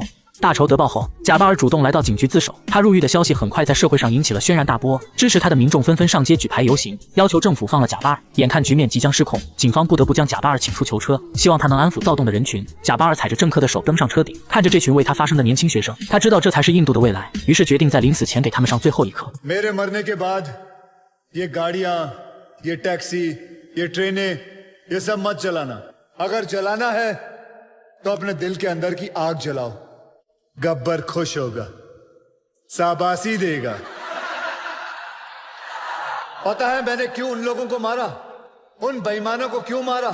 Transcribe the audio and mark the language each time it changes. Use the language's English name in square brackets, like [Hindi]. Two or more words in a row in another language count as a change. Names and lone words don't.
[Chinese] 大仇得报后，贾巴尔主动来到警局自首。他入狱的消息很快在社会上引起了轩然大波，支持他的民众纷纷上街举牌游行，要求政府放了贾巴尔。眼看局面即将失控，警方不得不将贾巴尔请出囚车，希望他能安抚躁动的人群。贾巴尔踩着政客的手登上车顶，看着这群为他发声的年轻学生，他知道这才是印度的未来，于是决定在临死前给他们上最后一课。 [Hindi] मेरे मरने के बाद ये गाड़ियां, ये टैक्सी, ये ट्रेनें, ये सब मत जलाना। अगर जलाना है तो अपने दिल के अंदर की आग जलाओ। गब्बर खुश होगा, शाबाशी देगा। पता है मैंने क्यों उन लोगों को मारा, उन बेईमानों को क्यों मारा?